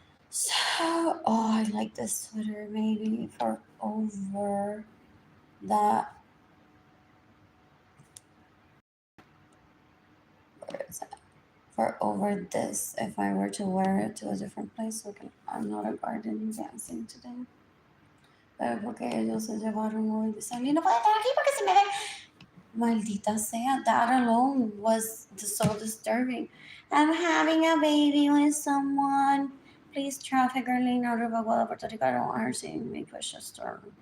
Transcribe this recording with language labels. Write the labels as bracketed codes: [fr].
[en] So, oh, I like this sweater maybe for over that. Where is it? For over this, if I were to wear it to a different place, okay, I'm not a garden dancing today. [es] Pero porque ellos se llevaron hoy de salir, no puedo estar aquí porque se me ve. Maldita sea, [en] that alone was so disturbing. I'm having a baby with someone. Please traffic Arlene out of Aguada, Puerto Rico. I don't want her seeing me push a store.